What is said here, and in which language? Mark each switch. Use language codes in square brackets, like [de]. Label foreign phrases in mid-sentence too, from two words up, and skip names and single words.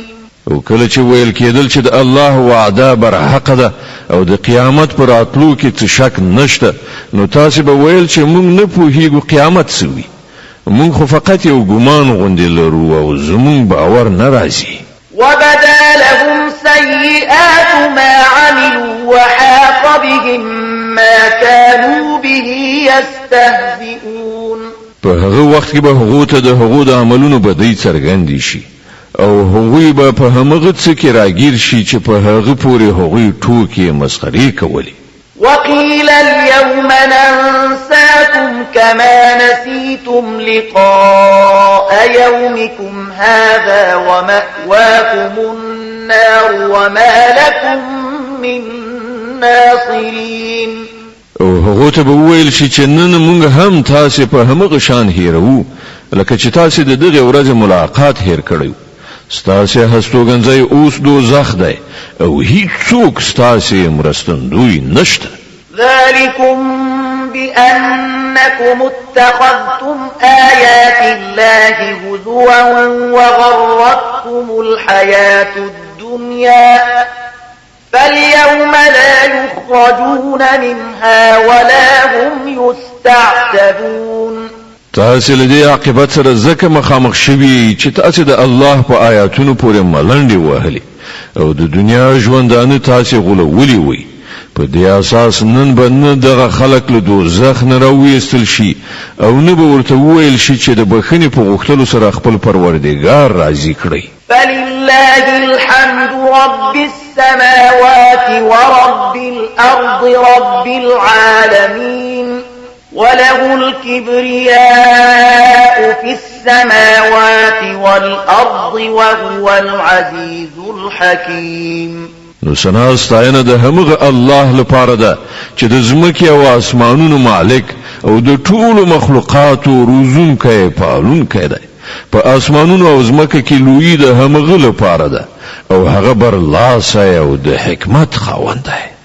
[ps] او کله چې ویل کېدل چې د الله وعده برحق ده او د قیامت پر راتلو کې څه شک نشته، نو تاسو به ویل چې موږ نه پوهیږو قیامت څه وي، موږ خو فقط یو ګمان غوندې لرو او زموږ باور نه راځي. [ar] وبدا لهم سيئات ما عملوا وحاق بهم ما كانوا به يستهزئون. [ps] په هغه وخت کې به هغه ته د هغو د عملونو بدی څرګند شي او هغوی به په همغه څه کې راګیر شي چې په هغه پورې هغوی ټوکې مسخري کولې. [ar] وقيل اليوم ننساكم كما نسيتم لقاء يومكم هذا ومأواكم النار وما لكم من ناصرين. [ps] او هغه ته به ویل شي چې نن موږ هم تاسو په همغه شان هیرو لکه چې تاسو د دغه ورځې ملاقات هیر کړو. ستاسو هستوګنځي اوس دوزخ دی او هیڅوک ستاسو مرستندوی نشته. [ar] ذلكم بأنكم اتخذتم آيات الله هزوا وغرتكم الحياة الدنيا فاليوم لا يخرجون منها ولا هم يستعتبون. [ps] تاسو له دې عاقبت سره ځکه مخامخ شوي چې تاسو د الله په آیاتونو پورې ملنډې وهلې او د دنیا ژوندانه تاسو غولولې وي. په دې اساس نن به نه دغه خلک له دوزخ نه راوېستل شي او نه به ورته وویل شي چې د بخښنې په غوښتلو سره خپل پروردګار راضي کړئ. [ar] فلله الحمد رب السماوات ورب الأرض رب العالمين وله الكبرياء في السماوات والأرض وهو العزيز الحكيم. [ps] نو سنا ستاینه د همغه الله لپاره ده چې د زمکې او اسمانونو مالک او د ټولو مخلوقاتو روزونکی پالونکی دی. په اسمانونو او زمکه کې لوی د همغه لپاره ده او هغه بر لاسه او د حکمت خاوند دی.